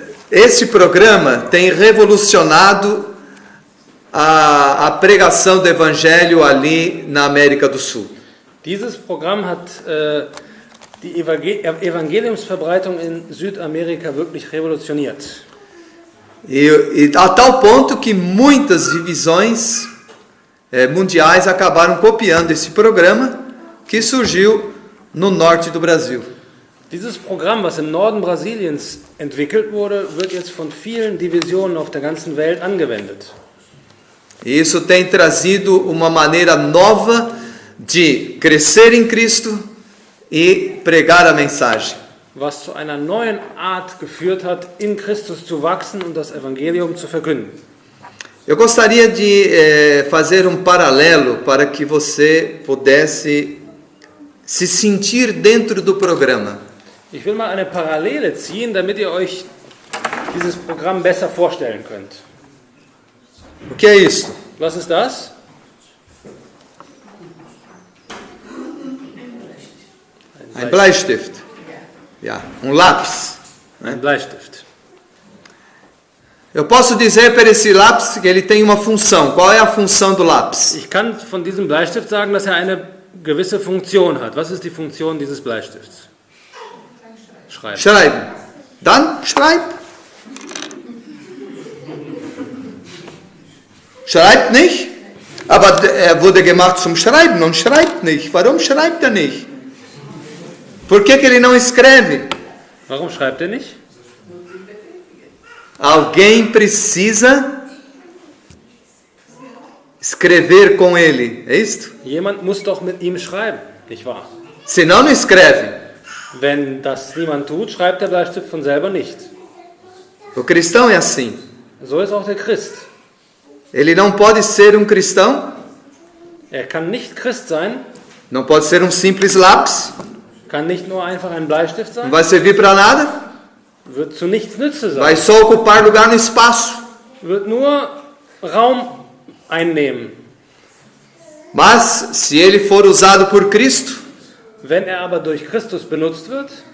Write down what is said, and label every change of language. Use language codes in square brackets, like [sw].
[pt] Este programa tem revolucionado a pregação do Evangelho ali na América do Sul. [de] Dieses Programm hat die Evangeliumsverbreitung in Südamerika wirklich revolutioniert. [pt] E a tal ponto que muitas divisões mundiais acabaram copiando esse programa que surgiu no norte do Brasil. [de] Dieses Programm, was im Norden Brasiliens entwickelt wurde, wird jetzt von vielen Divisionen auf der ganzen Welt angewendet. [pt] E isso tem trazido uma maneira nova de crescer em Cristo e pregar a mensagem. [de] Was zu einer neuen Art geführt hat, in Christus zu wachsen und das Evangelium zu verkünden. [pt] Eu gostaria de fazer um paralelo para que você pudesse se sentir dentro do programa. [de] Ich will mal eine Parallele ziehen, damit ihr euch dieses Programm besser vorstellen könnt. [pt] O que é isso? [de] Was ist das? Ein Bleistift. Ja, lápis. Ein Bleistift. [pt] Eu posso dizer para esse lápis que ele tem uma função. Qual é a função do lápis? [de] Ich kann von diesem Bleistift sagen, dass er eine gewisse Funktion hat. Was ist die Funktion dieses Bleistifts? Schreiben. Schreiben. Dann schreib. Schreibt nicht. Aber er wurde gemacht zum Schreiben und schreibt nicht. Warum schreibt er nicht? [pt] Por que ele não escreve? [de] Warum schreibt er nicht? [pt] Alguém precisa escrever com ele, é isto? [de] Jemand muss doch mit ihm schreiben, nicht wahr? [pt] Senão não escreve. [de] Wenn das niemand tut, schreibt der Bleistift von selber nicht. [pt] O cristão é assim. [de] So ist auch der Christ. [pt] Ele não pode ser um cristão, [de] Er kann nicht Christ sein, [pt] não pode ser um simples lápis, [de] kann nicht nur einfach ein Bleistift [pt] não [de] sein, [pt] vai servir para nada, [de] wird zu nichts Nütze sein, [pt] vai só ocupar lugar no espaço. [de] wird nur Raum einnehmen. [pt] Mas se ele for usado por Cristo, [de] Wenn er aber durch Christus benutzt wird,